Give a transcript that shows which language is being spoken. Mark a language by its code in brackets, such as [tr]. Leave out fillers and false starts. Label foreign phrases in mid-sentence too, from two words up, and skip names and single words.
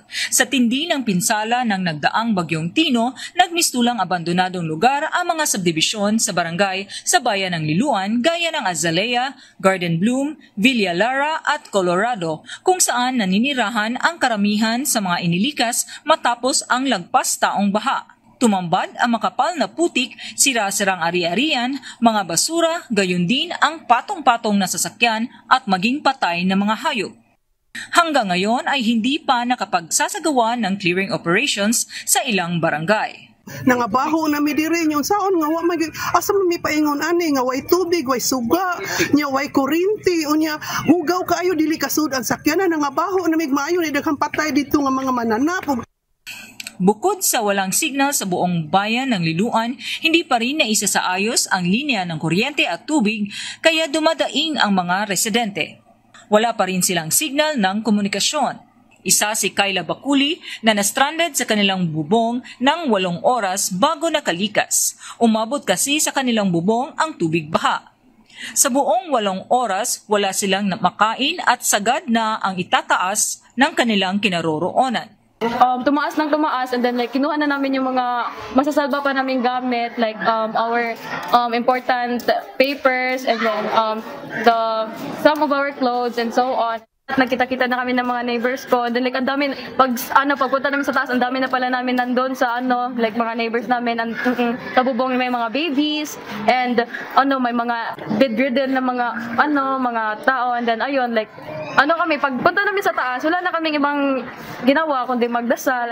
[tl] Sa tindi ng pinsala ng nagdaang Bagyong Tino, nagmistulang abandonadong lugar ang mga subdivision sa barangay sa bayan ng Liloan gaya ng Azalea, Garden Bloom, Villa Lara at Colorado kung saan naninirahan ang karamihan sa mga inilikas matapos ang lagpas taong baha. Tumambad ang makapal na putik, sira-sirang ari-arian, mga basura, gayon din ang patong-patong na sasakyan at maging patay na mga hayop. Hanggang ngayon ay hindi pa nakapagsasagawa ng [en] clearing operations [tl] sa ilang barangay. [ceb] Nangabaho na mi diri yung saon nga wa may asa mi paingon ani nga way tubig, way suga, nya way kuryente, unya hugaw kaayo dili kasud ang sakyanan, nangabaho na mig maayo ni daghang patay dito nga mga mananap. [tl] Bukod sa walang signal sa buong bayan ng Liloan, hindi pa rin naisasaayos ang linya ng kuryente at tubig kaya dumadaing ang mga residente. Wala pa rin silang signal ng komunikasyon. Isa si Kayla Bakuli na na-stranded sa kanilang bubong ng 8 oras bago nakalikas. Umabot kasi sa kanilang bubong ang tubig baha. Sa buong 8 oras, wala silang makain at sagad na ang itataas ng kanilang kinaroroonan. Tumaas ng tumaas [en] and then [tl] kinuha na namin yung mga masasalba pa naming gamit [en] like our important papers and then some of our clothes and so on. [tl] Nagkita-kita na kami ng mga neighbors ko. [en] And then [tl] ang dami pagpunta namin sa taas, ang dami na pala namin nandoon sa mga neighbors namin sa bubong may mga babies and may mga bedridden na mga tao [en] and then [tl] ayun kami pagpunta namin sa taas, wala na kaming ibang ginawa kundi magdasal.